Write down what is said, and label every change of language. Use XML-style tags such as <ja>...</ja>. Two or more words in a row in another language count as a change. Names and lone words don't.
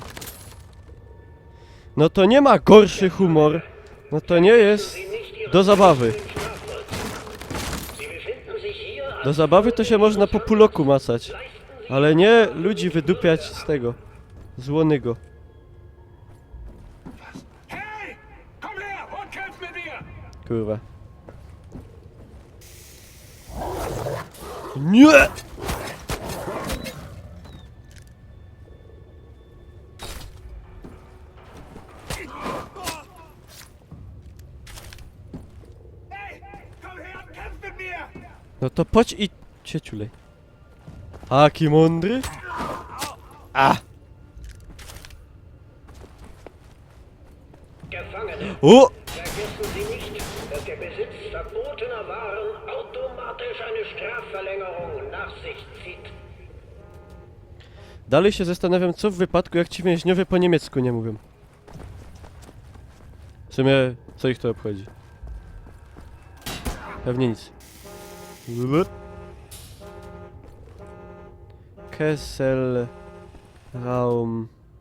<pl>No to nie ma gorszy humor, no to nie jest do zabawy. Do zabawy to się można po puloku macać. Ale nie ludzi wydupiać z tego, z łonygo.</pl> <de>Hey, komm her und kämpf mit mir.</de> <pl>Kurwa. Nie!</pl> <de>Hey, komm her und kämpf mit mir.</de> <pl>No to chodź i się ciulej. Aki mądry? A!</pl> <de>Gefangene, O! vergessen Sie nicht, dass der Besitz verbotener Waren automatisch eine Strafverlängerung nach sich zieht.</de> <pl>Dalej się zastanawiam, co w wypadku, jak ci więźniowie po niemiecku nie mówią. W sumie, co ich to obchodzi? Pewnie nic. Kesselraum.</pl>